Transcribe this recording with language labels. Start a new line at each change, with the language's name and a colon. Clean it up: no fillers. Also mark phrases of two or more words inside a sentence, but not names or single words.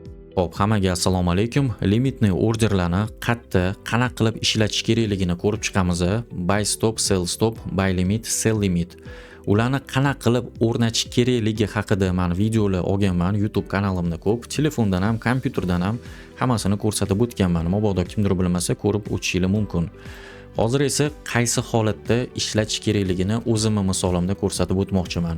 Uzbek: Xo'p, hammaga assalomu alaykum. Limitni orderlarni qayerda, qanaqa qilib ishlatish kerakligini ko'rib chiqamiz.
English: Buy stop, sell stop, buy limit, sell limit.
Uzbek: Ularni qanaqa qilib o'rnatish kerakligi haqida men videolar olganman YouTube kanalimda ko'p. Telefondan ham, kompyuterdan ham hammasini ko'rsatib o'tganman. Mabodo kimdir bilmasa ko'rib o'tishingiz mumkin. Hozir esa qaysi holatda ishlatish kerakligini o'zimning misolimda ko'rsatib o'tmoqchiman.